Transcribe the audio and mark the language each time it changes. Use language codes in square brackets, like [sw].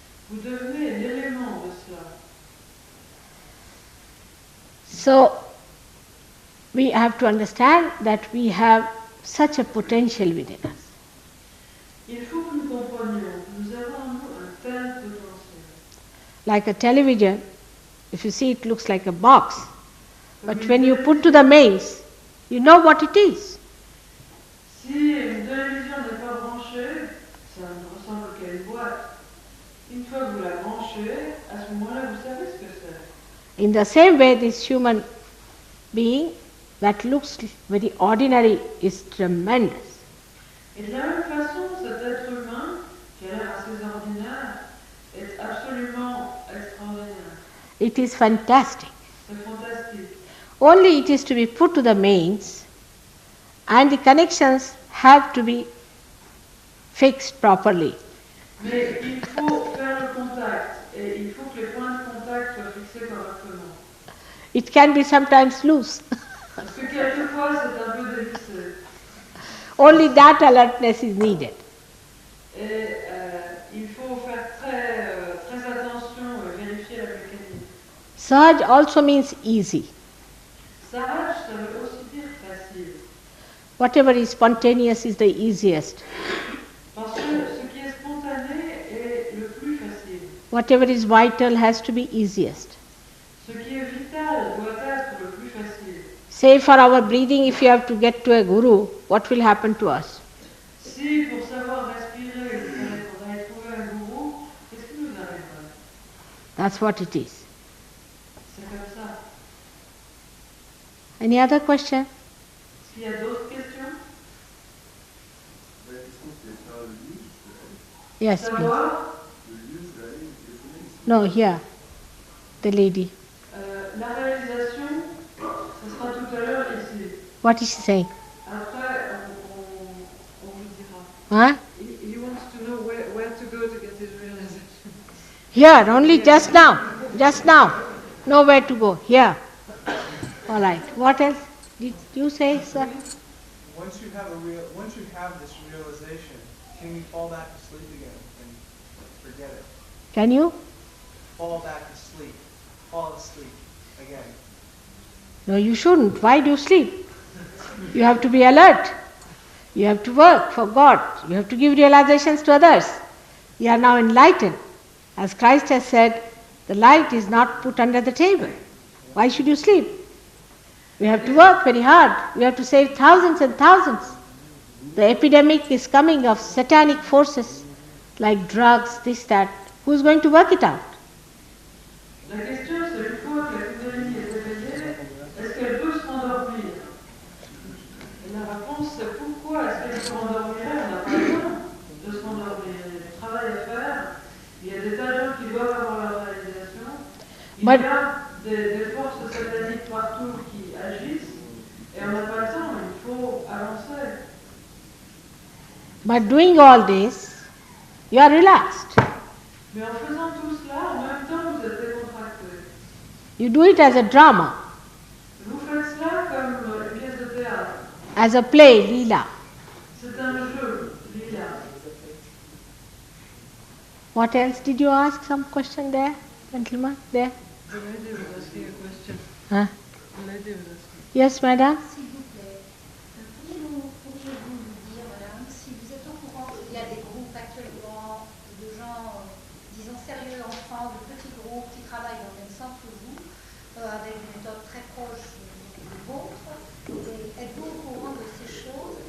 [fr] Vous devenez l'élément de cela. [en] So, we have to understand that we have such a potential within us. [fr] Il faut que nous comprenions que nous avons en nous un tel potentiel. [en] Like a television, if you see it looks like a box, but when you put to the mains, you know what it is. [fr] Si une télévision n'est pas branchée, ça ne ressemble qu'à une boîte. Une fois que vous la branchez, à ce moment-là, vous savez ce que c'est. [en] In the same way, this human being that looks very ordinary is tremendous. [fr] Et de la même façon, cet être humain, qui a l'air assez ordinaire, est absolument extraordinaire. [en] It is fantastic. [fr] C'est fantastique. [en] Only it is to be put to the mains, and the connections have to be fixed properly. [fr] Mais il faut faire le contact, et il faut que les points de contact soient fixés correctement. [en] It can be sometimes loose. [fr] Parce que quelquefois, c'est un peu dévissé. [en] Only that alertness is needed. [fr] Et il faut faire très attention et vérifier la mécanique. [en] Sahaj also means easy. [fr] Sahaj, ça veut aussi dire facile. [en] Whatever is spontaneous is the easiest. [fr] Parce que ce qui est spontané est le plus facile. [en] Whatever is vital has to be easiest. [fr] Ce qui est vital doit être le plus facile. [en] Say for our breathing, if you have to get to a guru, what will happen to us? [fr] Si pour savoir respirer, il faudrait trouver un gourou, qu'est-ce qui nous arriverait? [en] That's what it is. [fr] C'est comme ça. [en] Any other question? [fr] Est-ce qu'il y a d'autres questions? [en] Yes, please. [fr] Savoir, [en] No, here, the lady. [fr] la réalisation, ce sera tout à l'heure ici. [en] What is she saying? [fr] Après, on vous dira. Huh? [en] He wants to know where to go to get his realization. Here, only just now. Just now. Nowhere to go. Here. All right. What else did you say, sir? Once you have this realization, can you fall back to sleep again and forget it? Can you? Fall back to sleep. Fall asleep again. No, you shouldn't. Why do you sleep? You have to be alert. You have to work for God. You have to give realizations to others. You are now enlightened. As Christ has said, the light is not put under the table. Why should you sleep? We have to work very hard. We have to save thousands and thousands. The epidemic is coming of satanic forces like drugs, this, that. Who's going to work it out? [fr] La question, c'est une fois que la Kundalini est éveillée, est-ce qu'elle peut se rendormir? Et la réponse, c'est pourquoi est-ce qu'elle se rendormirait? On n'a pas le temps de se rendormir. Il y a du travail à faire. Il y a des tas de gens qui doivent avoir leur réalisation. Il y a des forces sataniques partout qui agissent. Et on n'a pas le temps. Il faut avancer. [en] But doing all this, you are relaxed. [fr] Mais en faisant tout cela, en même temps, vous êtes décontracté. [en] You do it as a drama, [fr] Vous faites cela comme une pièce de théâtre. [en] as a play, lila. [fr] C'est un jeu, lila. [en] What else? Did you ask some question there, gentleman? There? The lady was asking a question. Huh? The lady was asking. Yes, madam? [fr] S'il vous plaît, pourriez-vous nous dire, madame, si vous êtes au courant qu'il y a des groupes actuellement de gens, disons, sérieux en France, de petits groupes qui travaillent dans le même sens que vous, avec une méthode très proche des vôtres, et êtes-vous au courant de ces choses?